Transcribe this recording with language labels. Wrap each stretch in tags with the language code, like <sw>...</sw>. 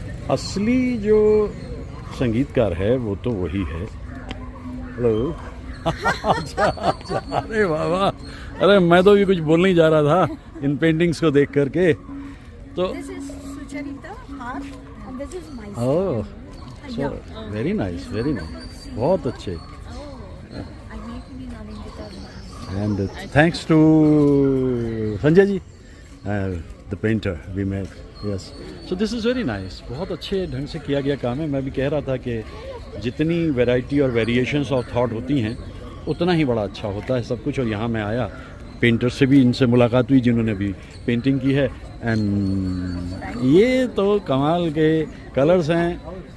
<hi>असली जो संगीतकार है वो तो वही है। हेलो अच्छा, अरे वाह, अरे मैं तो भी कुछ बोलने ही जा रहा था इन पेंटिंग्स को देख करके। तो</hi> <en>This is Sucharita R and this is my oh, so very nice, very nice,</en> <hi>बहुत अच्छे।</hi> <en>I make me Nalindita. And thanks to Sanjay ji, the painter we met. Yes. So this is very nice.</en> <hi>बहुत अच्छे ढंग से किया गया काम है। मैं भी कह रहा था कि जितनी वैरायटी और वेरिएशंस ऑफ थॉट होती हैं उतना ही बड़ा अच्छा होता है सब कुछ। और यहाँ मैं आया, पेंटर से भी इनसे मुलाकात हुई जिन्होंने भी पेंटिंग की है। एंड ये तो कमाल के कलर्स हैं।</hi>